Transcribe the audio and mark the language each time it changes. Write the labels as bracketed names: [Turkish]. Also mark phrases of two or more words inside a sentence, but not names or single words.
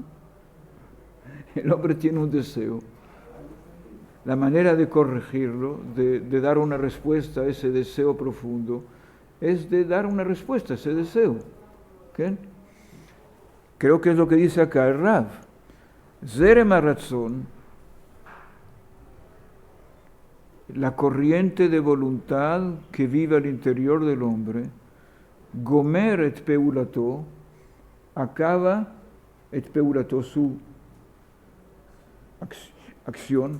[Spanish] El hombre tiene un deseo. La manera de corregirlo, de dar una respuesta a ese deseo profundo, es de dar una respuesta a ese deseo. ¿Okay? Creo que es lo que dice acá el Rav. [Hebrew] זרם הרצון, [Spanish] la corriente de voluntad que vive al interior del hombre, [Hebrew] גומר את פעולתו, [Spanish] acaba [Hebrew] את פעולתו, [Spanish] su acción.